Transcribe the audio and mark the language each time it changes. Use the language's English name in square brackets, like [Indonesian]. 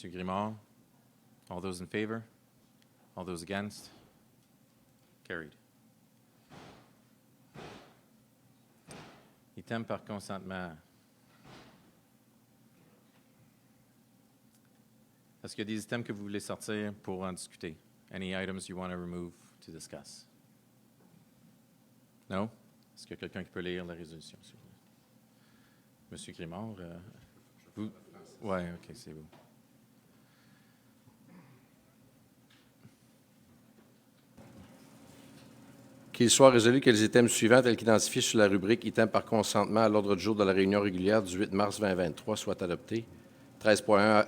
[English] Grimard. All those in favor? All those against? Carried. [French] Item par consentement. Est-ce qu'il y a des items que vous voulez sortir pour en discuter? [English] Any items you want to remove to discuss? No? [French] Est-ce qu'il y a quelqu'un qui peut lire la résolution? Monsieur Grimard, vous? Oui, OK, c'est vous. Qu'il soit résolu que les items suivants, tels qu'identifiés sur la rubrique « Items par consentement » à l'ordre du jour de la réunion régulière du 8 mars 2023 soient adoptés. 13.1.